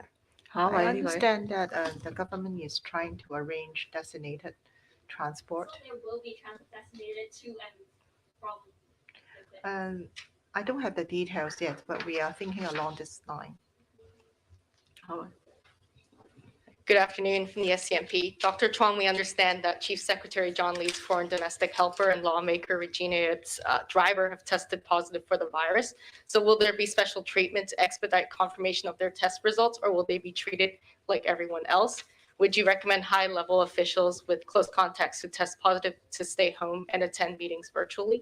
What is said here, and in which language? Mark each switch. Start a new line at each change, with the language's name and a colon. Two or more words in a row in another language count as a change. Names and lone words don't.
English: I understand that the government is trying to arrange designated transport. So there will be designated to and from the clinic. I don't have the details yet, but we are thinking along this line. Good afternoon from the SCMP. Dr. Chuang, we understand that Chief Secretary John Lee's foreign domestic helper and lawmaker Regina Yip's driver have tested positive for the virus. So will there be special treatment to expedite confirmation of their test results, or will they be treated like everyone else? Would you recommend high-level officials with close contacts who test positive to stay home and attend meetings virtually?